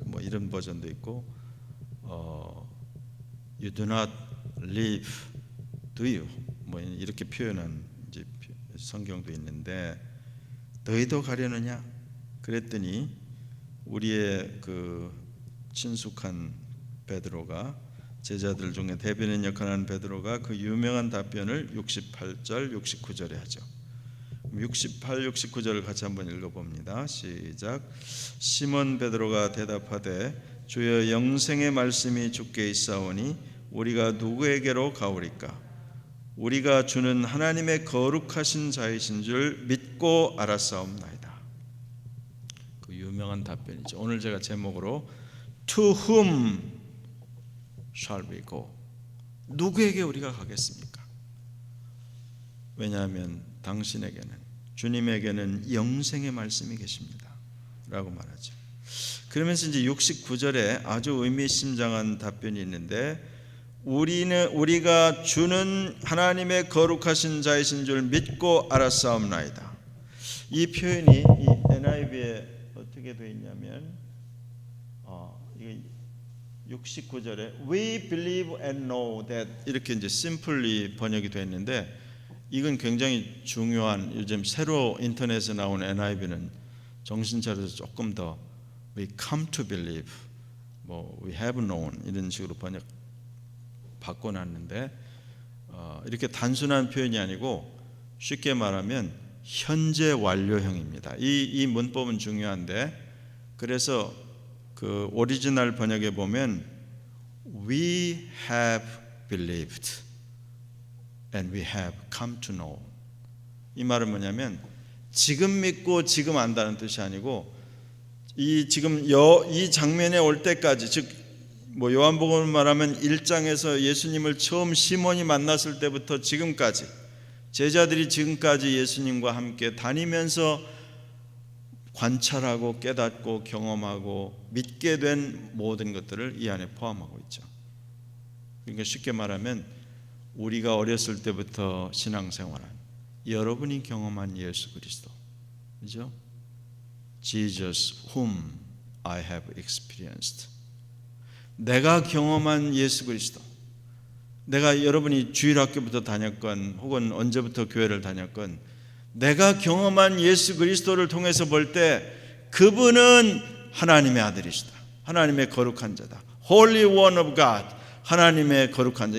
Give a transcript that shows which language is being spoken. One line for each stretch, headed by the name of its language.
Korean: 뭐 이런 버전도 있고,
English: You do not leave, do you?
Korean: 뭐 이렇게 표현한 이제 성경도 있는데 너희도 가려느냐? 그랬더니 우리의 그 친숙한 베드로가 제자들 중에 대변인 역할을 하는 베드로가 그 유명한 답변을 68절, 69절에 하죠. 68, 69절을 같이 한번 읽어봅니다. 시작. 시몬 베드로가 대답하되 주여 영생의 말씀이 주께 있사오니 우리가 누구에게로 가오리까? 우리가 주는 하나님의 거룩하신 자이신 줄 믿고 알았사옵나이다. 그 유명한 답변이죠. 오늘 제가 제목으로
English: To whom shall we go?
Korean: 누구에게 우리가 가겠습니까? 왜냐하면 당신에게는, 주님에게는 영생의 말씀이 계십니다 라고 말하죠. 그러면서 이제 69절에 아주 의미심장한 답변이 있는데 우리가 주는 하나님의 거룩하신 자이신 줄 믿고 알았사옵나이다. 이 표현이 이 NIV에 어떻게 되어 있냐면 69절에
English: We believe and know that
Korean: 이렇게 이제 simply 번역이 되어 있는데 이건 굉장히 중요한, 요즘 새로 인터넷에 나온 NIV는 정신 차려서 조금 더
English: We come to believe,
Korean: 뭐
English: We have known
Korean: 이런 식으로 번역 바꿔놨는데 이렇게 단순한 표현이 아니고 쉽게 말하면 현재 완료형입니다. 이 문법은 중요한데, 그래서 그 오리지널 번역에 보면
English: We have believed and we have come to know.
Korean: 이 말은 뭐냐면 지금 믿고 지금 안다는 뜻이 아니고 이 장면에 올 때까지, 즉 뭐 요한복음을 말하면 1장에서 예수님을 처음 시몬이 만났을 때부터 지금까지 제자들이 지금까지 예수님과 함께 다니면서 관찰하고 깨닫고 경험하고 믿게 된 모든 것들을 이 안에 포함하고 있죠. 그러니까 쉽게 말하면 우리가 어렸을 때부터 신앙생활한 여러분이 경험한 예수 그리스도, 그죠?
English: Jesus whom I have experienced.
Korean: 내가 경험한 예수 그리스도, 내가 여러분이 주일학교부터 다녔건 혹은 언제부터 교회를 다녔건 내가 경험한 예수 그리스도를 통해서 볼 때 그분은 하나님의 아들이시다, 하나님의 거룩한 자다,
English: Holy One of God,
Korean: 하나님의 거룩한 자.